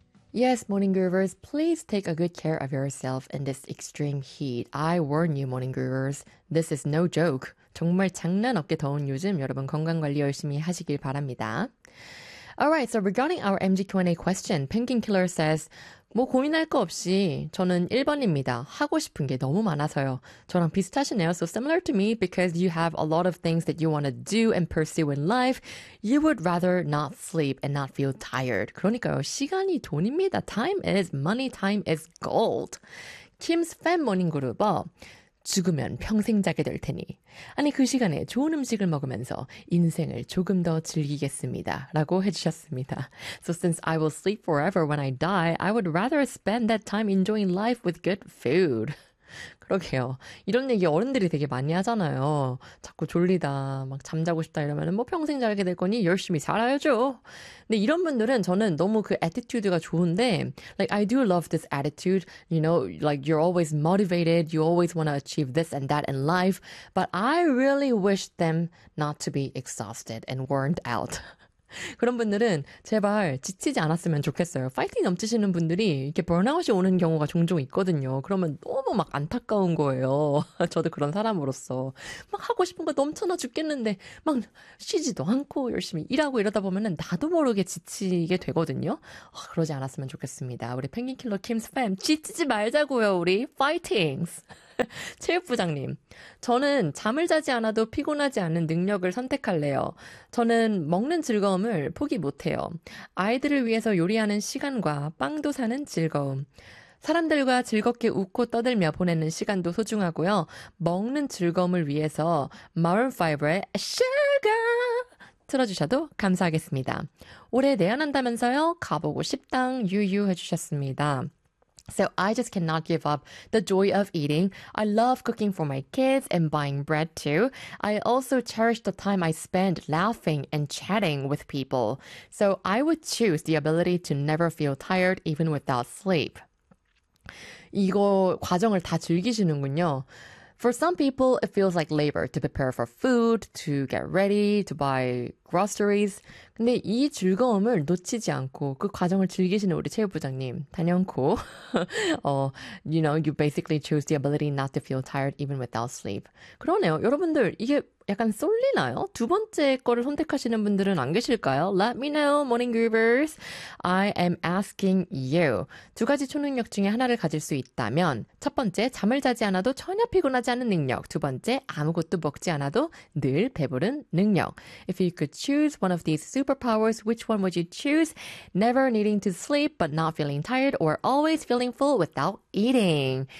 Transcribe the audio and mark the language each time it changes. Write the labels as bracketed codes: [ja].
[en] Yes, Morning Groovers, please take a good care of yourself in this extreme heat. I warn you, Morning Groovers, this is no joke. [ko] 정말 장난 없게 더운 요즘 여러분 건강 관리 열심히 하시길 바랍니다. [en] Alright, so regarding our MGQ&A question, Pinkin Killer says, [ko] 뭐 고민할 거 없이 저는 1번입니다. 하고 싶은 게 너무 많아서요. 저랑 비슷하시네요. [en] So similar to me, because you have a lot of things that you want to do and pursue in life, you would rather not sleep and not feel tired. [ko] 그러니까요. 시간이 돈입니다. [en] Time is money. Time is gold. Kim's fan morning group. [ko] 죽으면 평생 자게 될 테니 아니 그 시간에 좋은 음식을 먹으면서 인생을 조금 더 즐기겠습니다 라고 해주셨습니다. [en] So since I will sleep forever when I die, I would rather spend that time enjoying life with good food. [ko] 그러게요. 이런 얘기 어른들이 되게 많이 하잖아요. 자꾸 졸리다, 막 잠자고 싶다 이러면 뭐 평생 자게 될 거니 열심히 살아야죠. 근데 이런 분들은 저는 너무 그 attitude가 좋은데 [en] like I do love this attitude, you know, like you're always motivated, you always want to achieve this and that in life, but I really wish them not to be exhausted and worn out. [ko] 그런 분들은 제발 지치지 않았으면 좋겠어요. 파이팅 넘치시는 분들이 이렇게 번아웃이 오는 경우가 종종 있거든요. 그러면 너무 막 안타까운 거예요. 저도 그런 사람으로서 막 하고 싶은 거 넘쳐나 죽겠는데 막 쉬지도 않고 열심히 일하고 이러다 보면은 나도 모르게 지치게 되거든요. 그러지 않았으면 좋겠습니다. 우리 펭귄킬러 킴스 팸 지치지 말자고요. 우리 파이팅스. 체육부장님, 저는 잠을 자지 않아도 피곤하지 않은 능력을 선택할래요. 저는 먹는 즐거움을 포기 못해요. 아이들을 위해서 요리하는 시간과 빵도 사는 즐거움. 사람들과 즐겁게 웃고 떠들며 보내는 시간도 소중하고요. 먹는 즐거움을 위해서 Maroon 5의 Sugar 틀어주셔도 감사하겠습니다. 올해 내한한다면서요? 가보고 싶당 유유 해주셨습니다. [en] So I just cannot give up the joy of eating. I love cooking for my kids and buying bread too. I also cherish the time I spend laughing and chatting with people. So I would choose the ability to never feel tired even without sleep. [ko] 이거 과정을 다 즐기시는군요. [en] For some people, it feels like labor to prepare for food, to get ready, to buy groceries. [ko] 근데 이 즐거움을 놓치지 않고 그 과정을 즐기시는 우리 체육부장님, 단연코. [en] you know, you basically choose the ability not to feel tired even without sleep. [ko] 그러네요. 여러분들, 이게 약간 쏠리나요? 두 번째 거를 선택하시는 분들은 안 계실까요? [en] Let me know, morning groovers. I am asking you. [ko] 두 가지 초능력 중에 하나를 가질 수 있다면 첫 번째, 잠을 자지 않아도 전혀 피곤하지 않은 능력. 두 번째, 아무것도 먹지 않아도 늘 배부른 능력. [en] If you could choose one of these superpowers, which one would you choose? Never needing to sleep but not feeling tired or always feeling full without eating?